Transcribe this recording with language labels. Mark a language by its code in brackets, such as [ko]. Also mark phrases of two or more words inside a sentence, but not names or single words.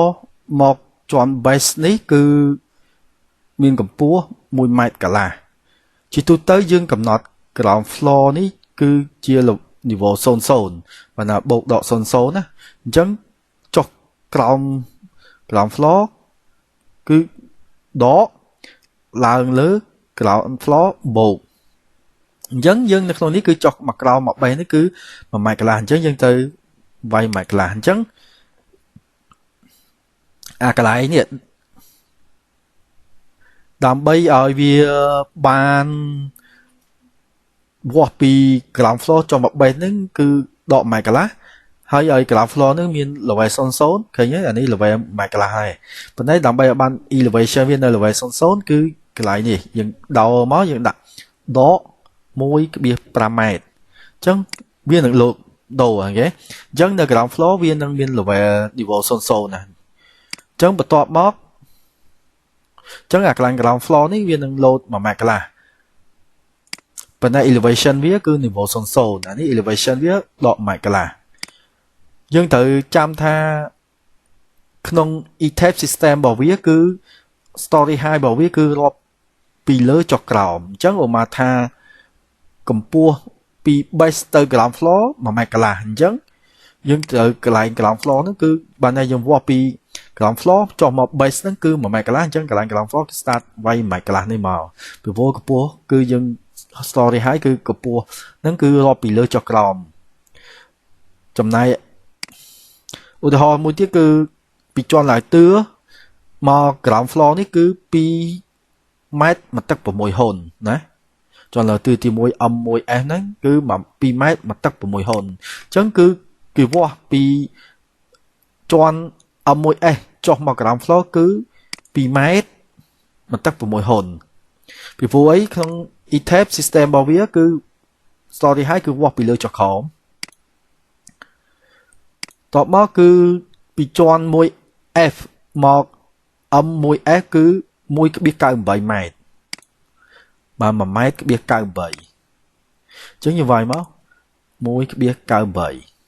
[km] មកជាន់ base នេះគឺមានកម្ពស់1ម៉ែត្រកន្លះជាទូទៅយើងកំណត់ [en] ground floor [km] នេះគឺជា niveau 00បើណាបូកដក00ណាអញ្ចឹងចុះ [en] ground floor [km] គឺដកឡើងលើ [en] ground floor [km] បូកអញ្ចឹងយើងនៅក្នុងនេះគឺចុះមកក្រោមមកបេះនេះគឺ1ម៉ែត្រកន្លះអញ្ចឹងយើងទៅវាយ1ម៉ែត្រកន្លះអញ្ចឹង អាកន្លែងនេះដើម្បីឲ្យវាបានវាស់ពី [en] ground floor [km] ចុះមកបេះហ្នឹងគឺដក1ម៉ែត្រកន្លះហើយឲ្យ [en] ground floor [km] ហ្នឹងមាន level 00ឃើញទេអានេះ level 1ម៉ែត្រកន្លះហើយប៉ុន្តែដើម្បីឲ្យបាន elevation វានៅ level 00គឺកន្លែងនេះយើងដោមកយើងដាក់ដក 1.5 ម៉ែត្រអញ្ចឹងវានឹងលោកដូរហ្នឹងគេអ ញ្ចឹងនៅ [en] ground floor [km] វានឹងមាន level niveau 00ណាអញ្ចឹងបន្ទាប់មកអញ្ចឹងអាកន្លែង [en] ground floor [km] នេះវានឹង load 1ម៉ែត្រកន្លះប៉ុន្តែ elevation វាគឺ niveau 00អានេះ elevation វាដក1ម៉ែត្រកន្លះយើងត្រូវចាំថាក្នុង ETAP system របស់ វាគឺ [en] story high [km] របស់វាគឺរាប់ពីលើចុះក្រោមអញ្ចឹងឧបមាថាកម្ពស់ពី base ទៅ [en] ground floor [km] 1 ម៉ែត្រកន្លះអញ្ចឹងយើងត្រូវកន្លែង [en] ground floor [km] ហ្នឹងគឺ បានតែយើងវាស់ពី [en] ground floor [km] ចុះមក base ហ្នឹងគឺ1ម៉ែត្រកន្លះអញ្ចឹងកន្លែង [en] ground floor [km] គឺ start វាយ1ម៉ែត្រកន្លះនេះមកពីព្រោះកម្ពស់គឺ យើង [en] story high [km] គឺកម្ពស់ហ្នឹងគឺរាប់ពីលើចុះក្រោមចំណែកឧទាហរណ៍មួយទៀតគឺពីជាន់ ឡើងទឿមក [en] ground floor [km] នេះគឺ2ម៉ែត្រមកទឹក6ហ៊ុនណាជាន់ឡើងទឿទី1 M1F ហ្នឹងគឺ2ម៉ែត្រមកទឹក6ហ៊ុនអញ្ចឹងគឺគេវាស់ពីជាន់ M1S ចុះមក [en] ground floor [km] គឺ2ម៉ែត្រមកទឹក6ហ៊ុនពីព្រោះអីក្នុង ETAP system របស់វាគឺ [en] story high [km] គឺវាស់ពីលើចុះក្រោម តបមកគឺពីជាន់ 1F មក M1S គឺ 1 ក្បៀស 98 ម៉ែត្រ បាទ 1 ម៉ែត្រក្បៀស 98 អញ្ចឹងយើងវាយមក 1 ក្បៀស 98